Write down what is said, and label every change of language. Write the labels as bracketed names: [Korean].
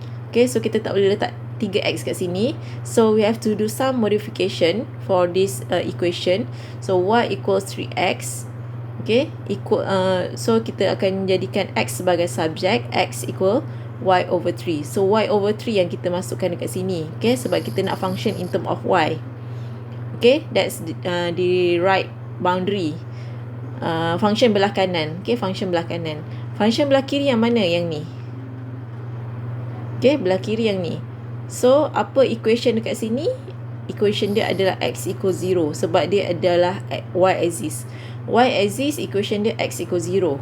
[Malay] Okay, so kita tak boleh letak 3x kat sini. [English] So we have to do some modification for this equation. So y equals 3x. [Malay] Okay, so kita akan jadikan x sebagai subjek. X equal y over 3. So y over 3 yang kita masukkan dekat sini. Okay, sebab kita nak function [English] in term of y. Okay, that's the right boundary. [Malay] Function belah kanan. Okay, function belah kanan. Function belah kiri yang mana? Yang ni. Okay, belah kiri yang ni. So apa equation dekat sini? Equation dia adalah x equals 0 sebab dia adalah y axis. Y axis equation dia x equals 0.